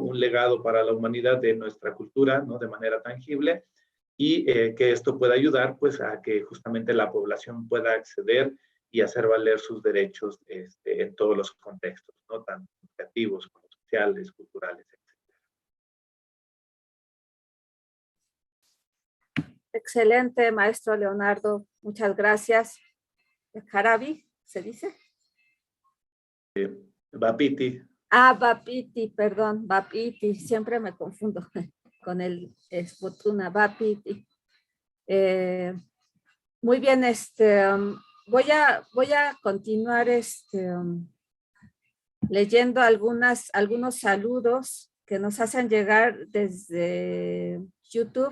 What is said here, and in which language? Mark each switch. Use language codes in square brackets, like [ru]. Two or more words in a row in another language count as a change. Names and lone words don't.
[es] Un legado para la humanidad de nuestra cultura, ¿no? De manera tangible, y que esto pueda ayudar pues a que justamente la población pueda acceder y hacer valer sus derechos en todos los contextos, ¿no? Tanto educativos como sociales, culturales, etc. Excelente, maestro Leonardo. Muchas gracias. Carabi, ¿se dice? Bapiti. Ah, Bapiti, perdón, Bapiti. Siempre me confundo con el Spotuna, Bapiti. Muy bien, voy a continuar leyendo algunos saludos que nos hacen llegar desde YouTube.